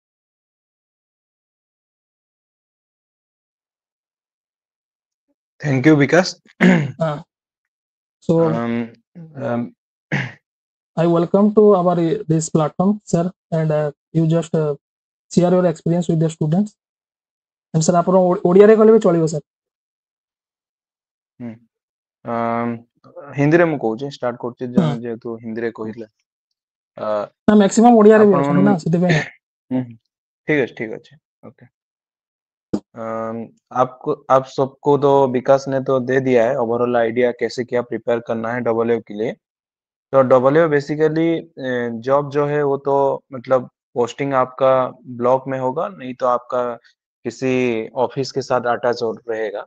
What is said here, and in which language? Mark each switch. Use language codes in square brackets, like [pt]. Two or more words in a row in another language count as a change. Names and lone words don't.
[en] Thank you, Vikas. So um, um, I welcome to our this platform, sir, and you just share your experience with the students. And sir, [or] ଆପଣ ଓଡ଼ିଆରେ କହିଲେ ବି ଚଳିବ sir. ହିନ୍ଦୀରେ ମୁଁ କହୁଛି ଷ୍ଟାର୍ଟ କରୁଛି ଯେହେତୁ ହିନ୍ଦୀରେ କହିଲେ ନା ମ୍ୟାକ୍ସିମମ୍ ଓଡ଼ିଆରେ ବି ଆପଣ ଅଛନ୍ତି ନା ସେଥିପାଇଁ ଠିକ ଅଛି [hi] ओके आप सबको तो विकास ने तो दे दिया है [en] overall idea [hi] कैसे क्या प्रिपेयर करना है डबल के लिए। तो डबल [en] basically job [hi] जो है वो तो मतलब पोस्टिंग आपका ब्लॉक में होगा, नहीं तो आपका किसी ऑफिस के साथ अटैच रहेगा।